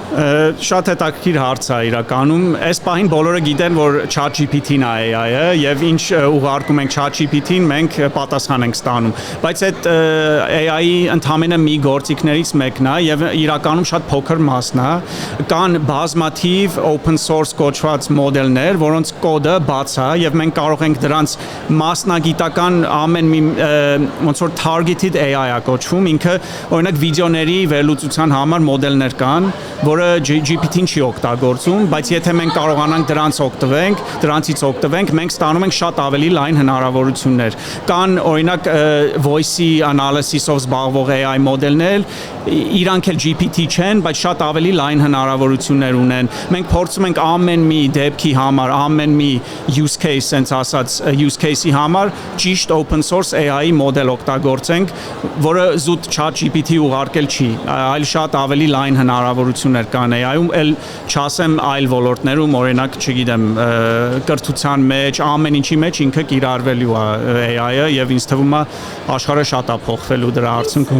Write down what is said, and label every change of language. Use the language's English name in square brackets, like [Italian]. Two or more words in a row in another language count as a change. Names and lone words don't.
[Armenian] Շատ հետաքրքիր հարց է իրականում, այս պահին բոլորը գիտեն, որ ChatGPT-ն է AI-ը եւ ինչ ուղարկում ենք ChatGPT-ին, մենք պատասխան ենք ստանում, բայց այդ AI-ի ընդհանրապես մի գործիքներից մեկն է եւ իրականում շատ փոքր մասն է, կան բազմաթիվ [English] open source [Armenian] կոչված մոդելներ, որոնց կոդը բաց է եւ մենք կարող ենք դրանց մասնագիտական ամեն մի ոնց որ [English] targeted AI [Armenian] է կոչվում, ինքը օրինակ վիդեոների վերլուծության համար մոդելներ կան, որը GPT-ն չի օգտագործում, բայց եթե մենք կարողանանք դրանից օգտվենք, տվենք, մենք ստանում ենք շատ ավելի լայն հնարավորություններ։ Կան օրինակ [English] voice-ի analysis- [Armenian] ով զբաղվող AI մոդելներ, իրանք էլ GPT չեն, բայց շատ ավելի լայն հնարավորություններ ունեն։ Մենք փորձում ենք ամեն մի դեպքի համար, ամեն մի [English] use case, sense [Armenian] ասած [English] use case- [Armenian] ի համար ճիշտ [English] open source AI [Armenian] մոդել օգտագործենք, որը զուտ ChatGPT ուղարկել չի, այլ շատ ավելի լայն հնարավորություններ կան AI-ում, էլ չասեմ այլ ոլորտներում, օրինակ, չգիտեմ, կրթության մեջ, ամեն ինչի մեջ ինքը կիրառվելու է AI-ը եւ ինձ թվում է աշխարհը շատ է փոխվելու դրա արդյունքում։